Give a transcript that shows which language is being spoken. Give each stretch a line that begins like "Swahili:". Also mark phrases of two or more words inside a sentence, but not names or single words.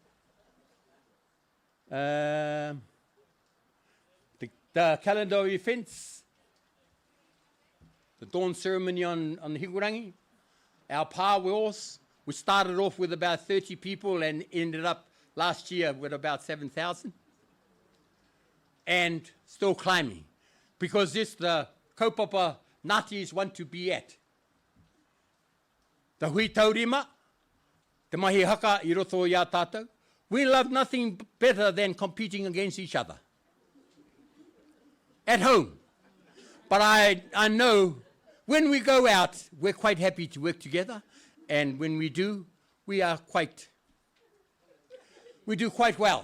English: The calendar of events, the dawn ceremony on Hikurangi, our power wheels, we started off with about 30 people and ended up last year with about 7,000. And still climbing, because this the kaupapa Ngātis want to be at.
Māori: The hui taurima, te mahi haka I roto ia tātou.
English: We love nothing better than competing against each other. At home. But I know when we go out, we're quite happy to work together. And when we do, we do quite well.